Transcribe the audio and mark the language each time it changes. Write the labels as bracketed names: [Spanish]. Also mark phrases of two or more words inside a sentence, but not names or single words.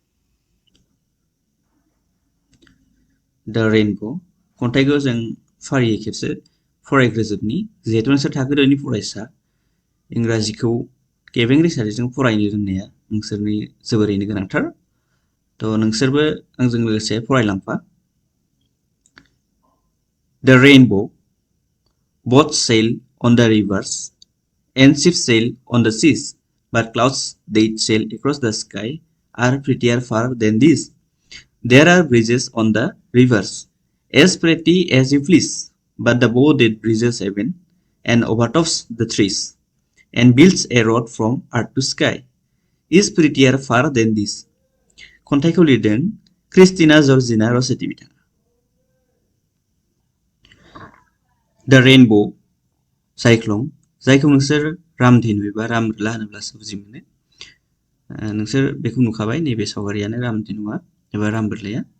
[English] The rainbow' [Bodo] खन्थाइखौ जों फारियै खेबसे फरायग्रोजोबनि, जिहेतु नोंसोर थाखो 2नि फरायसा इंराजिखौ गेबें रिंसारथिजों फरायनो रोंनाया नोंसोरनि जोबोरैनो गोनांथार। थ' नोंसोरबो आंजों लोगोसे फरायलांफा। [English] The rainbow, both sail on the rivers and ships sail on the seas, but clouds that sail across the sky are prettier far than these. There are bridges on the rivers, as pretty as you please, but the bow that bridges heaven and overtops the trees and builds a road from earth to sky is prettier far than this. [Bodo] खन्थाइखौ लिरदों क्रिस्टिना जर्जिना रसेटी बिथाङा। [English] The rainbow' [Bodo] साइक्ल'न जायखौ नोंसोर रामधेनु एबा रामब्रला होनोब्लासो बुजि मोनो। नोंसोर बेखौ नुखाबाय, नैबे सावगारियानो रामधेनुआ एबा रामब्रलाया।